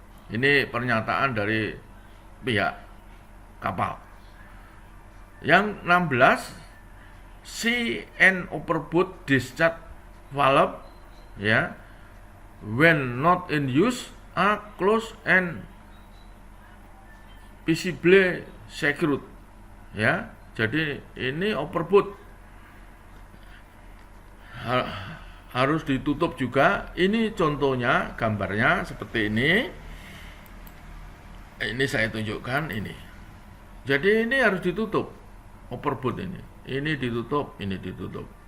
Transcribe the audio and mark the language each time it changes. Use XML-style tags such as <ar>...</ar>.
<id>Ini pernyataan dari pihak kapal. Yang 16,</id> <en>sea and overboard discharge valve, ya, when not in use are closed and visibly secured.</en> <id>Ya, jadi ini overboard harus ditutup juga. Ini contohnya, gambarnya seperti ini. Ini saya tunjukkan ini. Jadi ini harus ditutup, overboard ini. Ini ditutup, ini ditutup.</id>